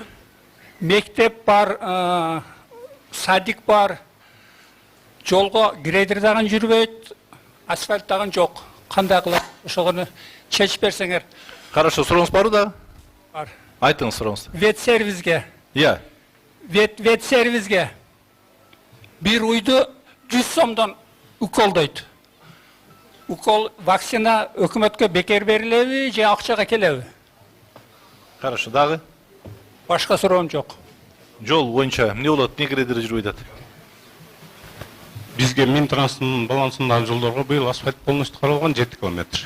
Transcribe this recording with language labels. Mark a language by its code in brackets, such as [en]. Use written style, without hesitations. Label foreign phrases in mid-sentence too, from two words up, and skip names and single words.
[ky] Мектеп бар, садик бар. Жолго грейдер дагы жүрбөйт, асфальт дагы жок. Кандай кылат? Ошону чечип берсеңер. Хорошо, сурооңуз барбы да? Бар. Айтыңыз сурооңузду. Вет сервиске. Иә. Вет сервиске. Bir uydu 100 сомдон уколдойт. Укол вакцина өкмөткө бекер берилеби же акчага келеби? Хорошо, дагы? Башка суроом жок. Жол боюнча эмне болот? Эмне грейдер жүрбөй атат? Бизге Минтранстын балансындагы жолдорго быйыл асфальт полностью каралган 7 километр.